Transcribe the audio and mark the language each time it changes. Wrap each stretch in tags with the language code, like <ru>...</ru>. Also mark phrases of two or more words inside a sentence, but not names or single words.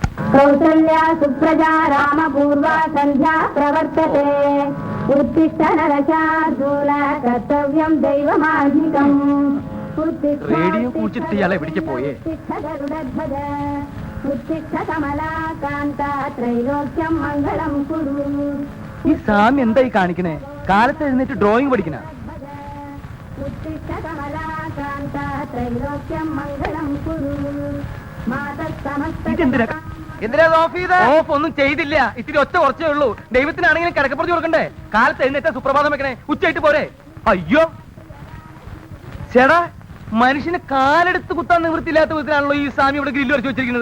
<sa>कौसल्या सुप्रजा रामपूर्वा सन्ध्या प्रवर्तते उत्तिष्ठ नरशार्दूल कर्तव्यं दैवमार्गिकम्</sa> <ml>റേഡിയോ കുടിച്ചിട്ട് ഇയാളെ എവിടേക്ക് പോയേ?</ml> <sa>उत्तिष्ठ कमलाकान्ता त्रैलोक्यं मङ्गलं कुरु.</sa> <ml>ഈ സ്വാമി എന്തായി കാണിക്കണേ? കാലത്ത് എഴുന്നേറ്റ് ഡ്രോയിങ് പഠിക്കണ?</ml> <sa>उत्तिष्ठ कमलाकान्ता त्रैलोक्यं मङ्गलं कुरु.</sa> <ml>ഓഫ് ഒന്നും ചെയ്തില്ല. ഇത്തിരി ഒച്ച കുറച്ചേ ഉള്ളൂ. ദൈവത്തിനാണെങ്കിലും കിടക്കപ്പുറത്ത് കൊടുക്കണ്ടേ? കാലത്ത് എഴുന്നേറ്റ് സുപ്രഭാതം വെക്കണേ, ഉച്ചയായിട്ട് പോരെ? അയ്യോ ചേടാ, മനുഷ്യന് കാലെടുത്ത് കുത്താൻ നിവൃത്തിയില്ലാത്ത വിധത്തിലാണല്ലോ ഈ സ്വാമി ഇവിടെ ഗ്രില്ല് വരച്ച് വെച്ചിരിക്കുന്നത്.</ml>